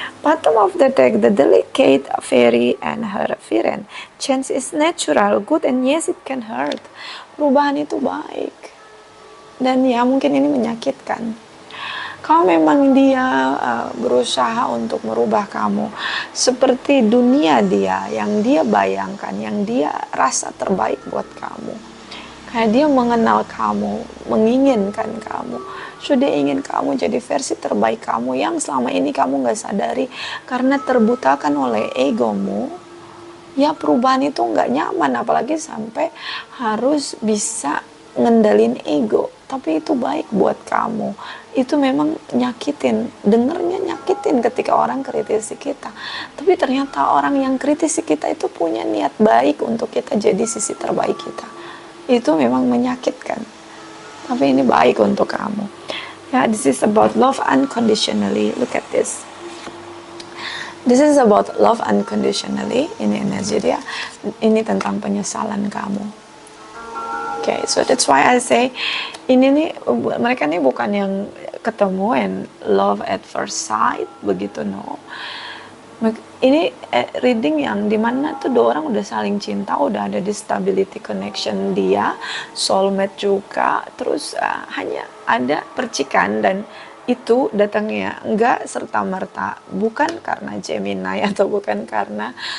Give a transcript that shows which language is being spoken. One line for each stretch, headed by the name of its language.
English: Bottom of the deck, the delicate fairy and her viren. Change is natural, good, and yes, it can hurt.
Indonesian: Perubahan itu baik. Dan ya mungkin ini menyakitkan. Kalau memang dia berusaha untuk merubah kamu seperti dunia dia, yang dia bayangkan, yang dia rasa terbaik buat kamu. Kayak dia mengenal kamu, menginginkan kamu. Sudah ingin kamu jadi versi terbaik kamu yang selama ini kamu gak sadari. Karena terbutakan oleh egomu, ya perubahan itu gak nyaman. Apalagi sampai harus bisa ngendalin ego. Tapi itu baik buat kamu. Itu memang nyakitin, dengernya nyakitin ketika orang kritisi kita. Tapi ternyata orang yang kritisi kita itu punya niat baik untuk kita jadi sisi terbaik kita. Itu memang menyakitkan, tapi ini baik untuk kamu.
English: Ya, this is about love unconditionally. Look at this. This is about love unconditionally.
Indonesian: Ini energi dia. Ini tentang penyesalan kamu.
English: Okay, so that's why I say
Indonesian: ini nih, mereka nih bukan yang ketemu and
English: love at first sight
Indonesian: begitu, no. Ini reading yang dimana tuh dua orang udah saling cinta, udah ada di stability connection, dia soulmate juga, terus hanya ada percikan, dan itu datangnya enggak serta-merta, bukan karena Gemini atau bukan karena